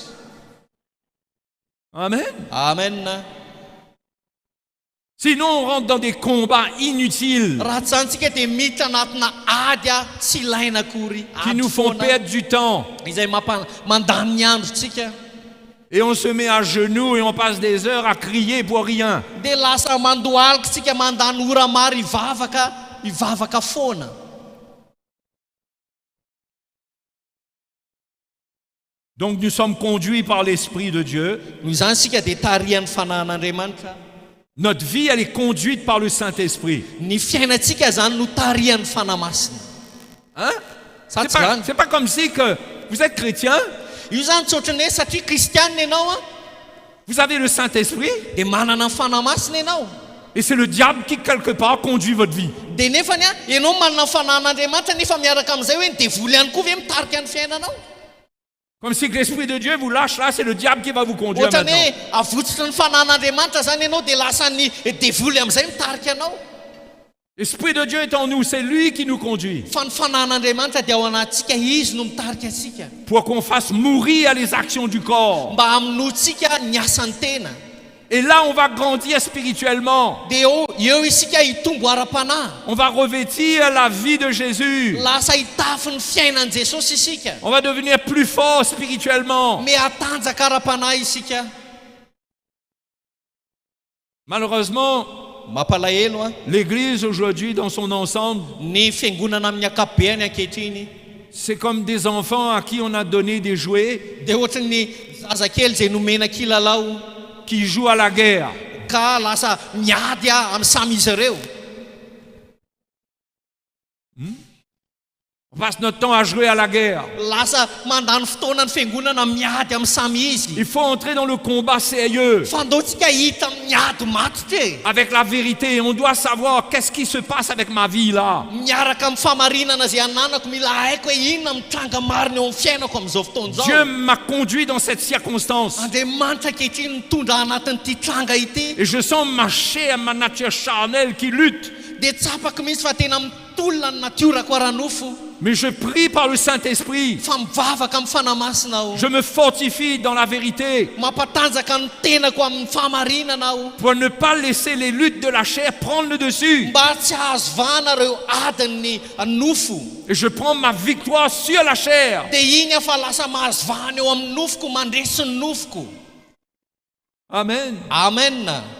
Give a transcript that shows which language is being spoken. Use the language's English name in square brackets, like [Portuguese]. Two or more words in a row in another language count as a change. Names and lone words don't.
[French] Amen. Amen. Sinon, on rentre dans des combats inutiles [Malagasy] Raha tsy antsika dia miditra anatina ady tsy ilaina akory. [French] qui nous font perdre du temps. [Malagasy] Izay mandany ny androtsika. [French] Et on se met à genoux et on passe des heures à crier pour rien. [Malagasy] Dia lasa mandohalika tsika mandany ora maro hivavaka foana. [French] Donc nous sommes conduits par l'Esprit de Dieu. [Malagasy] Noho izany sika dia tarihan'ny fanahin'Andriamanitra. [French] Notre vie, elle est conduite par le Saint-Esprit. [Malagasy] Ny fiainantsika zany no tarihan'ny fanahy masina. [French] Hein? [Malagasy] Sa [French] C'est [Malagasy] tsy [French] pas, [Malagasy] zany. [French] c'est pas comme si que vous êtes chrétien, [Malagasy] Io zany tsy ohatrany hoe satria kristianina ianao [French] vous avez le Saint-Esprit, [Malagasy] dia manana ny fanahy masina ianao. [French] et c'est le diable qui, quelque part, conduit votre vie. [Malagasy] Dia nefany ianao manana ny fanahin'Andriamanitra nefa miaraka amin'izay hoe ny devoly ihany koa ve mitarika ny fiainanao. [French] Comme si que l'Esprit de Dieu vous lâche là, c'est le diable qui va vous conduire [Malagasy] Ohatrany [French] maintenant. [Malagasy] hoe avotsitra ny fanahin'Andriamanitra zany ianao dia lasa ny devoly amin'izay mitarika anao. [French] L'Esprit de Dieu est en nous, c'est lui qui nous conduit. [Malagasy] Fa ny fanahin'Andriamanitra dia ao anatsika izy no mitarika antsika. [French] Pour qu'on fasse mourir les actions du corps. [Malagasy] Mba hamonoantsika ny asan'ny tena. [French] Et là, on va grandir spirituellement. [Malagasy] Dia eo isika hitombo ara-panahy. [French] On va revêtir la vie de Jésus. [Malagasy] Lasa hitafy ny fiainan'i Jesosy isika. [French] On va devenir plus fort spirituellement. [Malagasy] Mihatanjaka ara-panahy isika. [French] Malheureusement, [Malagasy] Mampalahelo [French] l'Église aujourd'hui, dans son ensemble, [Malagasy] ny fiangonana amin'ny akabeany ankehitriny [French] c'est comme des enfants à qui on a donné des jouets [Malagasy] dia ohatrany zazakely zay nomena kilalao [French] qui jouent à la guerre. [Malagasy] ka lasa miady amin'ny samy izy ireo. [French] On passe notre temps à jouer à la guerre. [Malagasy] Lasa mandany fotoana ny fiangonana miady amin'ny samy izy. [French] Il faut entrer dans le combat sérieux [Malagasy] Fandaotsika hita miady matotra e. [French] avec la vérité. On doit savoir qu'est-ce qui se passe avec ma vie là. [Malagasy] Miaraka amin'ny famarinana zay ananako mila haiko hoe inona mitranga marina eo amin'ny fiainako amin'izao fotoana [French] Dieu [Malagasy] zao. [French] m'a conduit dans cette circonstance. [Malagasy] Andriamanitra ankehitriny mitondra anatin'ity tranga ity. [French] Et je sens ma chair, ma nature charnelle qui lutte. [Malagasy] Dia tsapako mihitsy fa tena mitolona ny natiorako ara-nofo. [French] Mais je prie par le Saint-Esprit. [Malagasy] Fa mivavaka amin'ny fanahy masina aho. [French] Je me fortifie dans la vérité [Malagasy] Mampatanjaka ny tenako amin'ny fahamarinana aho. [French] pour ne pas laisser les luttes de la chair prendre le dessus. [Malagasy] Mba tsy ahazo vahana ireo adin'ny nofo. [French] Et je prends ma victoire sur la chair. [Malagasy] Dia iny aho fa lasa mahazo vahana eo amin'ny nofoko mandresy ny nofoko. Amen. Amen.